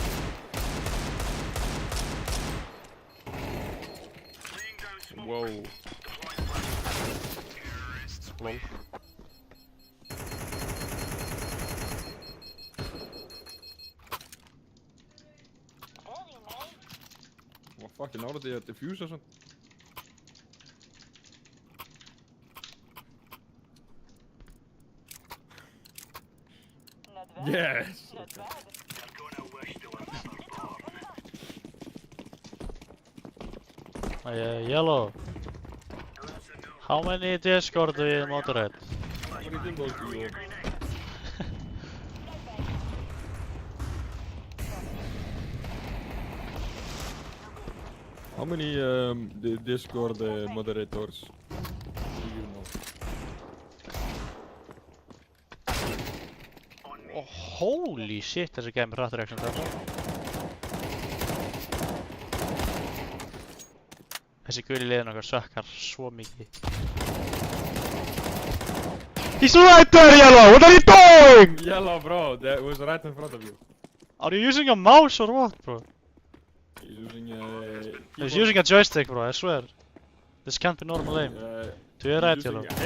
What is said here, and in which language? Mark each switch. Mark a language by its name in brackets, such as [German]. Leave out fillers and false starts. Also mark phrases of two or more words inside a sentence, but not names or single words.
[English] Wow. Lol. Very nice. [Icelandic] Vad fucking náðu því að diffusa svona? [English] Not bad. Yes! Not bad. Yellow, how many Discord do you moderate? What do you think about you? How many the Discord moderators do you know? Oh, holy shit, [Icelandic] þessi gæmi hratt reaction þetta. Þessi guli liðin okkar sökkar svo mikið. [English] He's right there, Yellow! What are you doing? Yellow, bro, that was right in front of you. Are you using a mouse or what, bro? He's using He's using a joystick, bro, I swear. This can't be normal aim. To your right, Yellow.